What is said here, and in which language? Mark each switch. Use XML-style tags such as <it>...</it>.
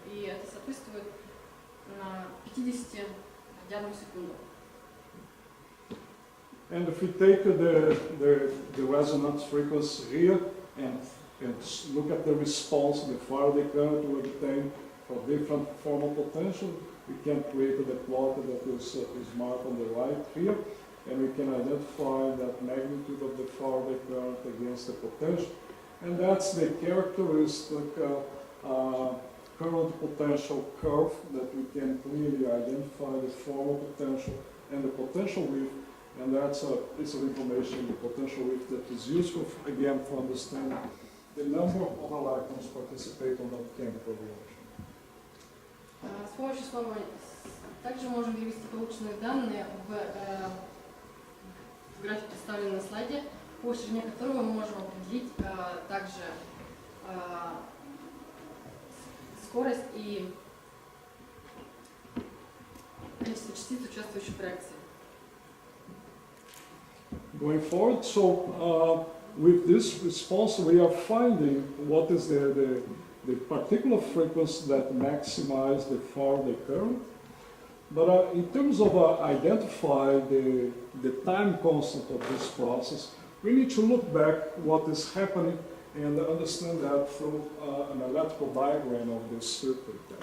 <ru>И это соответствует 50 радианам в секунду.</ru> <en>And if we take the resonance frequency here and look at the response, the Faraday current we obtain for different formal potential, we can create the plot that is marked on the right here, and we can identify that magnitude of the Faraday current against the potential. And that's the characteristic current potential curve that we can clearly identify the formal potential and the potential width. And that's a piece of information, the potential width, that is useful, again, for understanding the number of electrons participate on that chemical reaction.</en> <ru>С помощью слова также можем перевести полученные данные в график, представленный на слайде, по ширине которого мы можем определить также скорость и количество частиц, участвующих в реакции.</ru> <en>Going forward, so with this response we are finding what is the particular frequency that maximizes the Faraday current. But in terms of identify the time constant of this process, we need to look back what is happening and understand that through an electrical diagram of this circuit.</en>